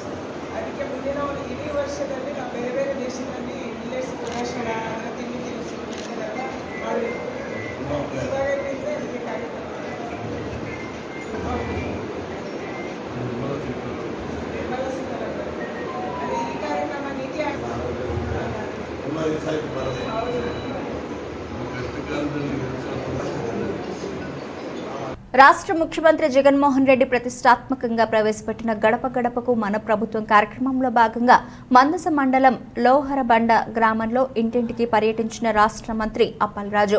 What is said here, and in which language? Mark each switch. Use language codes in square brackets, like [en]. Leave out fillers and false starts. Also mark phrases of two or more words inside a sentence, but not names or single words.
[kn] ಅದಕ್ಕೆ ಮುಂದಿನ ಒಂದು ಇಡೀ ವರ್ಷದಲ್ಲಿ ನಾವು ಬೇರೆ ಬೇರೆ ದೇಶದಲ್ಲಿ ಮಿಲ್ಲೆಟ್ಸ್ ಪ್ರದರ್ಶನ ತಿಂಡಿ ತಿನಿಸು ಇದನ್ನೆಲ್ಲ ಮಾಡಬೇಕು. ಇವಾಗಲಿಂದ ಅದಕ್ಕೆ ಕಾರ್ಯಕ್ರಮ ಅದೇ ಈ ಕಾರ್ಯಕ್ರಮ ನೀತಿ [te] రాష్ట్ర ముఖ్యమంత్రి జగన్మోహన్ రెడ్డి ప్రతిష్టాత్మకంగా ప్రవేశపెట్టిన గడప గడపకు మన ప్రభుత్వం కార్యక్రమంలో భాగంగా మందస మండలం లోహరబండ గ్రామంలో ఇంటింటికి పర్యటించిన రాష్ట్ర మంత్రి అప్పలరాజు.